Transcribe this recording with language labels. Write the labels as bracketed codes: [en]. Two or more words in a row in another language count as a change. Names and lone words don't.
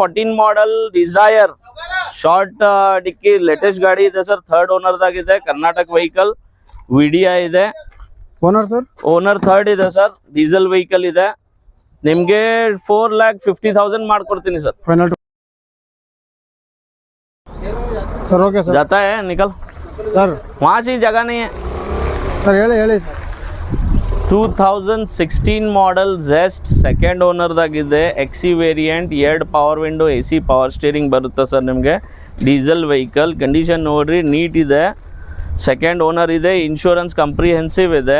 [kn] 2014 ಮಾಡೆಲ್ ಡಿಸೈರ್ ಶಾರ್ಟ್ ಡಿಕ್ಕಿ ಲೇಟೆಸ್ಟ್ ಗಾಡಿ ಇದೆ ಸರ್, ಥರ್ಡ್ ಓನರ್ದಾಗಿದೆ, ಕರ್ನಾಟಕ ವೆಹಿಕಲ್, ವಿಡಿಯಾ ಇದೆ, [en] owner sir owner third [kn] ಇದೆ ಸರ್, [en] diesel vehicle [kn] ಇದೆ. ನಿಮ್ಗೆ 4,50,000 ಮಾಡ್ಕೊಡ್ತೀನಿ ಸರ್. [en] final sir. okay sir. [hi] जाता है निकल, ಸರ್ वहाँ से जगह नहीं है. [kn] ಸರ್ ಹೇಳಿ ಸರ್. 2016 ಮಾಡಲ್ ಜೆಸ್ಟ್ ಸೆಕೆಂಡ್ ಓನರ್ದಾಗಿದೆ, [en] XE variant, [kn] 2 [en] power window, AC power steering [kn] ಬರುತ್ತೆ ಸರ್ ನಿಮಗೆ. [en] diesel vehicle, [kn] ಕಂಡೀಷನ್ ನೋಡ್ರಿ ನೀಟ್ ಇದೆ, [en] second owner [kn] ಇದೆ, [en] insurance comprehensive [kn] ಇದೆ.